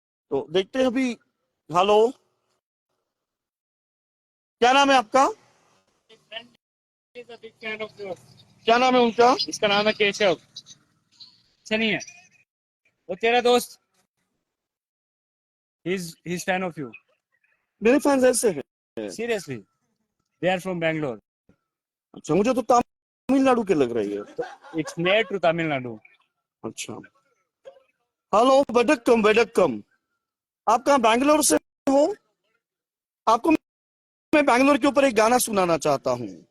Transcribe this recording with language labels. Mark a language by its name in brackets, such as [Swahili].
[Hindi] तो देखते हैं अभी। हेलो, क्या नाम है आपका? क्या नाम है उनका? इसका नाम है केशव। अच्छा नहीं है वो तेरा दोस्त। [English] he's fan of you. [Hindi] मेरे फैंस ऐसे हैं? [English] Seriously, they are from Bangalore. [Hindi] अच्छा, मुझे तो तमिलनाडु के लग रही है। [English] It's near to Tamil Nadu. [Hindi] अच्छा, हेलो, वडक्कम वडक्कम। आप कहाँ बैंगलोर से हो? आपको मैं बैंगलोर के ऊपर एक गाना सुनाना चाहता हूँ।